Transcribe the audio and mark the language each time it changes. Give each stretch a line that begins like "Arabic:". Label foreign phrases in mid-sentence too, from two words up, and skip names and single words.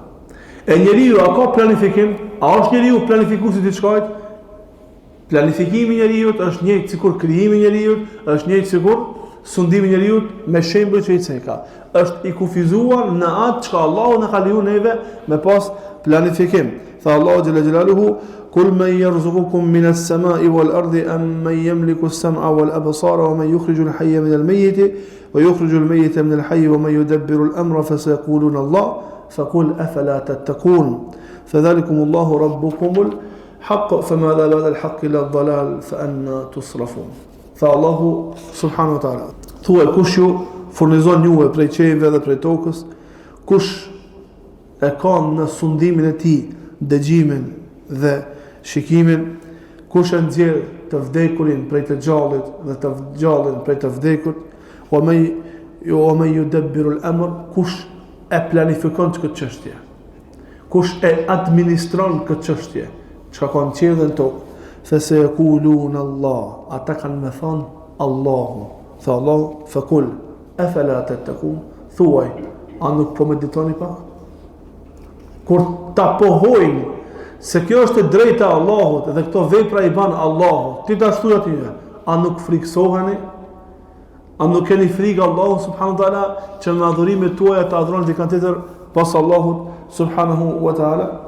Albanian: E njeriu a ka planifikim? A është njeriu planifikuesi i diçkajt? Planifikimi i njeriu është njëjtë sikur krijimi i njeriu, është njëjtë sikur sundimi i njeriu me shembull që i ceka. Është i kufizuar në atë që Allahu na ka lejuar neve me pas planifikim. Tha Allahu
Arabic: جل جلاله: "قل من يرزقكم من السماء والأرض أمن يملك السمع والأبصار ومن يخرج الحي من الميت ويخرج الميت من الحي ومن يدبر الأمر فسيقولون الله فقل أفلا تتقون فذلكم الله ربكم الحق فماذا بعد الحق إلا الضلال فأنى تصرفون."
Albanian: Tha Allahu
Arabic: سبحانه وتعالى:
Albanian: "Thuaj kush ju furnizon juve prej qiejve dhe prej tokës, kush e ka në sundimin e tij dëgjimin dhe shikimin, kush e nxjerr të vdekurin prej të gjallit dhe të gjallin prej të vdekut, o me ju
Arabic: يدبر الأمر,
Albanian: kush e planifikon këtë çështje, kush e administron këtë çështje, çka ka në qiell dhe në tokë,
Arabic: فسيقولون الله,
Albanian: ata kanë me thonë Allahu, tha Allah,
Arabic: فقل أفلا تتقون,
Albanian: thuaj, a nuk po meditoni pa? Kur ta pohojnë se kjo është e drejta e Allahut dhe këto vepra i ban Allahut, ti ta thuaj atyre, a nuk friksoheni? A nuk keni frikë Allahut
Arabic: سبحانه وتعالى
Albanian: që me adhurimet tuaja të adhuroni dikant tjetër pas Allahut
Arabic: سبحانه وتعالى?